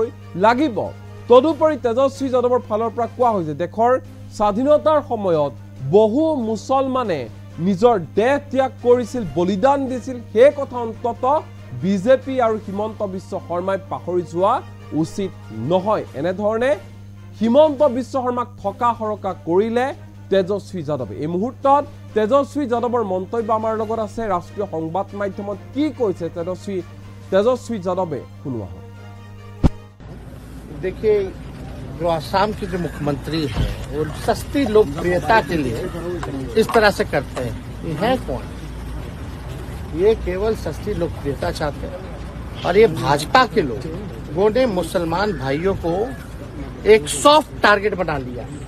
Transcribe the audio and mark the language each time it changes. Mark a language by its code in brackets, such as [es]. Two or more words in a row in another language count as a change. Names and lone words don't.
[as] লাগিব তদুপৰি তেজস্বী যাদৱৰ ফালৰ পৰা কোৱা হৈছে দেশৰ স্বাধীনতাৰ সময়ত বহু মুছলমানে নিজৰ দেহ ত্যাগ কৰিছিল বলিদান দিছিল সেই কথা অন্তত বিজেপি আৰু হিমন্ত বিশ্ব শৰ্মাই পাহৰি যোৱা উচিত নহয় এনেধৰণে হিমন্ত বিশ্ব শৰ্মাক থকা হৰকা কৰিলে তেজস্বী যাদৱে এই মুহূৰ্তত তেজস্বী যাদৱৰ মন্তব্য আমাৰ লগত আছে ৰাষ্ট্ৰীয় সংবাদ মাধ্যমত কি কৈছে তেজস্বী যাদৱে শুনোৱা হয় [hi] देखिए जो आसाम के जो मुख्यमंत्री है वो सस्ती लोकप्रियता के लिए इस तरह से करते हैं ये है कौन ये केवल सस्ती लोकप्रियता चाहते हैं और ये भाजपा के लोगों ने मुसलमान भाइयों को एक [en] soft target [hi] बना लिया